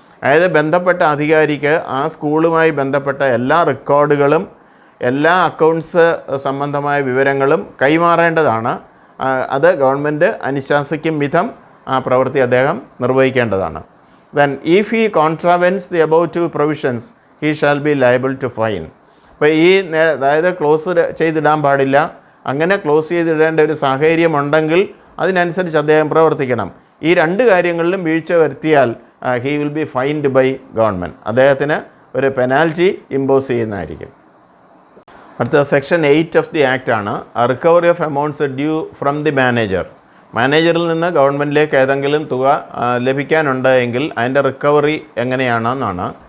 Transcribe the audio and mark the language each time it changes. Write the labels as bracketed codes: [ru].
[ml] അതായത് ബന്ധപ്പെട്ട അധികാരിക്ക് ആ സ്കൂളുമായി ബന്ധപ്പെട്ട എല്ലാ റെക്കോർഡുകളും എല്ലാ അക്കൗണ്ട്സ് സംബന്ധമായ വിവരങ്ങളും കൈമാറേണ്ടതാണ്. അത് ഗവൺമെൻറ് അനുശാസിക്കും വിധം ആ പ്രവൃത്തി അദ്ദേഹം നിർവഹിക്കേണ്ടതാണ്. [en] Then if he contravenes the above two provisions, he shall be liable to fine. [ml] അപ്പോൾ അതായത് ക്ലോസ് ചെയ്തിടാൻ പാടില്ല, അങ്ങനെ ക്ലോസ് ചെയ്തിടേണ്ട ഒരു സാഹചര്യമുണ്ടെങ്കിൽ അതിനനുസരിച്ച് അദ്ദേഹം പ്രവർത്തിക്കണം. ഈ രണ്ട് കാര്യങ്ങളിലും വീഴ്ച വരുത്തിയാൽ [en] he will be fined by government. [ml] അദ്ദേഹത്തിന് ഒരു പെനാൽറ്റി ഇമ്പോസ് ചെയ്യുന്നതായിരിക്കും. അടുത്ത സെക്ഷൻ 8 ഓഫ് ദി ആക്ട് ആണ് [en] Recovery of amounts due from the manager. [ml] മാനേജറിൽ നിന്ന് ഗവൺമെൻറ്റിലേക്ക് ഏതെങ്കിലും തുക ലഭിക്കാനുണ്ട് എങ്കിൽ അതിൻ്റെ റിക്കവറി എങ്ങനെയാണെന്നാണ്.